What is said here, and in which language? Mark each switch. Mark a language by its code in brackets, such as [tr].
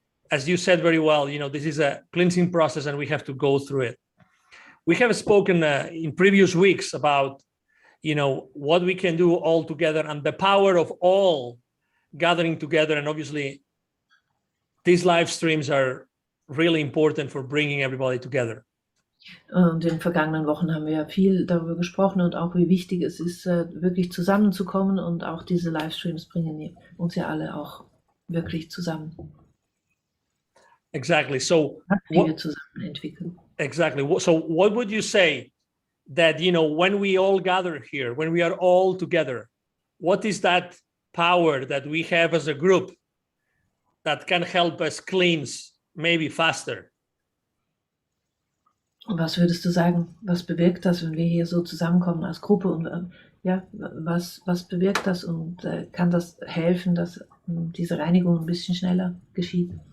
[en] But as you said very well, this is a cleansing process and we have to go through it. We have spoken in previous weeks about what we can do all together and the power of all gathering together. And obviously these live streams are really important for bringing everybody together. [de] Und in den vergangenen Wochen haben wir ja viel darüber gesprochen und auch wie wichtig es ist, wirklich zusammenzukommen, und auch diese Livestreams bringen uns ja alle auch wirklich zusammen. [en] Exactly. So [de] wie wir zusammen entwickeln. [en] Exactly. So what would you say that, when we all gather here, when we are all together, what is that power that we have as a group that can help us cleanse maybe faster? [de] Was würdest du sagen, was bewirkt das, wenn wir hier so zusammenkommen als Gruppe, und was bewirkt das, und kann das helfen, dass diese Reinigung ein bisschen schneller geschieht?